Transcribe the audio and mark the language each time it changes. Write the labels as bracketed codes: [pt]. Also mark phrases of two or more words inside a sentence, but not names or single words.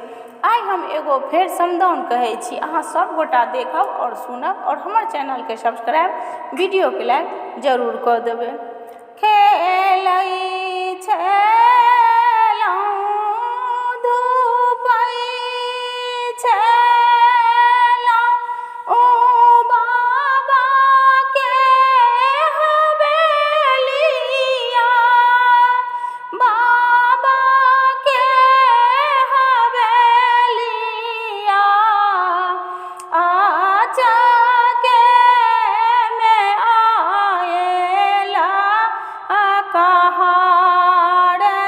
[mai] आइ हम एगो फेर समदाउन कहै छी, अहाँ सब गोटा देखब और सुनब और हमर चैनल के सब्सक्राइब, वीडियो के लाइक जरूर कऽ देबै। खेलै छलहुँ धूपै छलहुँ ओ बाबा के हवेलिया, बाबा के हवेलिया आचके में आएला कहार,